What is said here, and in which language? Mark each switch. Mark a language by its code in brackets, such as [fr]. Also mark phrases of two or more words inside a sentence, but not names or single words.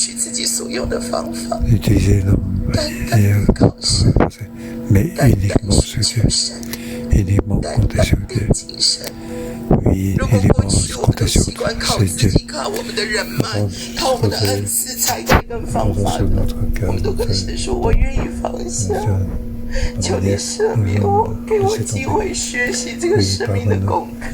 [fr] Utiliser nos manières, mais uniquement uniquement compter sur Dieu. Oui, uniquement compter sur Dieu. Comptons sur notre cœur, [zh] 求你赦免我，给我机会学习这个生命的功课。